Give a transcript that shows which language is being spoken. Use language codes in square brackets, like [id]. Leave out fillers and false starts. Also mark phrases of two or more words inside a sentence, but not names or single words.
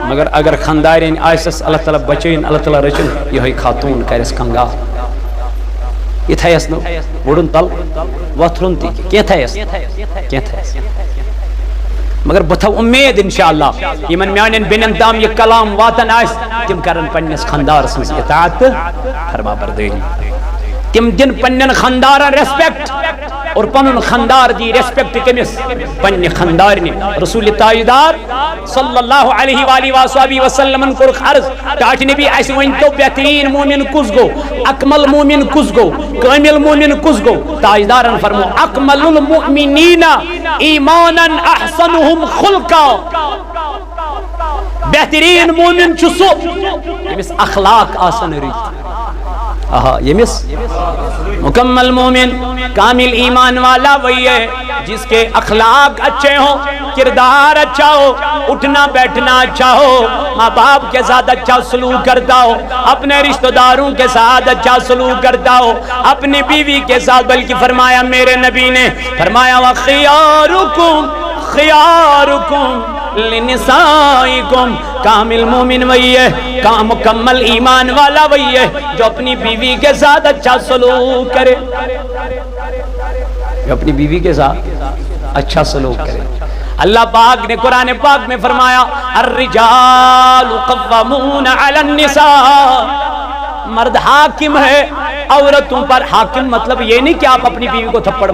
[ks] مگر اگر خاندارین آسٮ۪س اللہ تعالیٰ بچٲیِن اللہ تعالیٰ رٔچھِن یِہوٚے خاتوٗن کرٮ۪س کنگال یہِ تھایس نہٕ وُڑُن تل وۄتھرُن تہِ کینٛہہ تھایس مگر بتھو امید انشاءاللہ یمن میانن بینن تام یہ کلام واتن آس تم کرن پنس خاندار مز اطاعت فرما برداری تم دن پنن خاندارن ریسپیکٹ اور پنن خاندار دی ریسپیکٹ کمس پنن خاندارن رسول تاجدار [ar] صلی اللہ علیہ وآلہ وآلہ وسلم [ks] کور عرض ٹاٹ نبی اس ون تو بہترین مومن کس گو اکمل مومن کس گو کامل مومن کس گو تاجدارن فرمو [ar] اکمل المؤمنین ایمانا احسنهم خلقا [ks] بہترین مومن چھ سو یمس اخلاق آسن رت یمس [ur] مکمل مومن کامل ایمان والا وہی ہے جس کے اخلاق اچھے ہوں کردار اچھا ہو اٹھنا بیٹھنا اچھا ہو ماں باپ کے ساتھ اچھا سلوک کرتا ہو اپنے رشتہ داروں کے ساتھ اچھا سلوک کرتا ہو اپنی بیوی کے ساتھ بلکہ فرمایا میرے نبی نے فرمایا [ar] وَخِيَارُكُمْ خِيَارُكُمْ لنسائکم [ur] کامل مومن وہی ہے مکمل ایمان والا وہی ہے جو اپنی بیوی کے ساتھ اچھا سلوک کرے جو اپنی بیوی کے ساتھ اچھا سلوک کرے اللہ پاک نے قرآن پاک میں فرمایا [ar] الرجال قوامون علی النساء [ur] مرد حاکم ہے عورتوں پر حاکم مطلب یہ نہیں کہ آپ اپنی بیوی کو تھپڑ